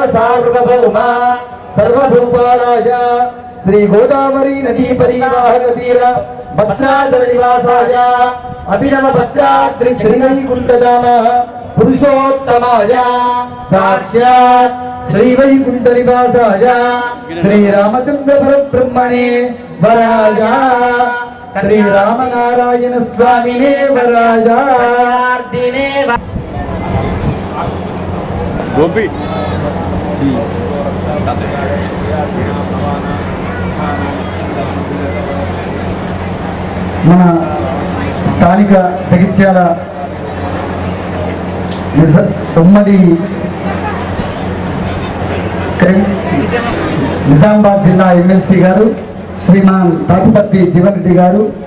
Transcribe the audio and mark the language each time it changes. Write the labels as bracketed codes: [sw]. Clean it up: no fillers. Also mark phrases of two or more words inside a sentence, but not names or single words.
[sa] सार्वभौमा सर्वभूपालाय श्री गोदावरी नदी परिवाहक तीर भद्राचल निवासाय अभिनव भद्राद्रि श्रीवैकुण्ठधाम पुरुषोत्तमाय साक्षात् श्री वैकुंठ निवासाय श्री रामचंद्र परब्रह्मणे वराय श्री रामनारायण स्वामिने वराय गोपी [te] మన స్థానిక జగిత్యాల ఉమ్మడి నిజామాబాద్ జిల్లా ఎమ్మెల్సీ గారు శ్రీమాన్ తాటిపత్తి జీవన్ రెడ్డి గారు